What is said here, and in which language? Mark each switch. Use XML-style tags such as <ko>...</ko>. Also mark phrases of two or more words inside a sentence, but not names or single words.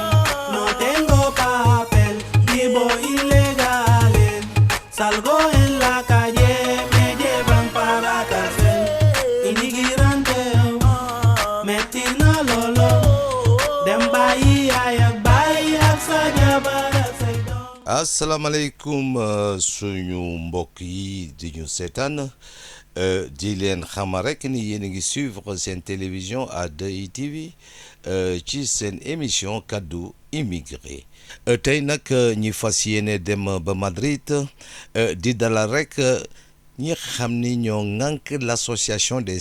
<es>No tengo papel, vivo ilegal. Salgo en la calle, me llevan para cárcel.</es> <wo>Inmigrante, metina lolo. Dem bahía saya para Saidon. asalaamaaleykum suñu mbokk yi di ñu seetaan di leen xamal rek ni yéen a ngi suivre seen télévision A2I TV ci seen émission kaddu immigré tey nag ñi fas yéene dem ba Madrid di dalal rek ñi xam ni ñoo ŋànk</wo> <fr>l'association des</fr>